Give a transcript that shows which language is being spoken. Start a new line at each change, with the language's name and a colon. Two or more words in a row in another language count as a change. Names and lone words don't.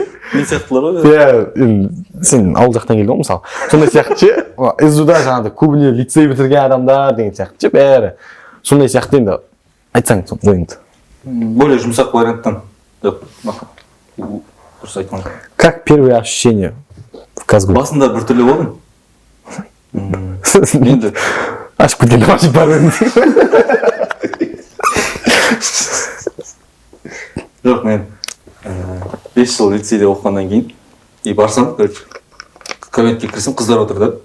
Kazakh: Мен сияқтылар ғой. Иә, сен ауыл жақтан келдің ғой, мысалы. Сондай сияқты ше, СДУ-да жаңағыдай көбіне лицей бітірген адамдар деген сияқты ше, бәрі. Сондай сияқты енді айтсаң ойыңды. Более жұмсақ варианттан. Дұрыс айтқан.
Russian: Как первые ощущения в Казгу?
Kazakh: Басында бір түрлі болдым. Енді ашып кеткенде ашып барып жоқ, мен 5 жыл лицейде оқығаннан кейін и барсам, кабинетке кірсем, қыздар отыр да.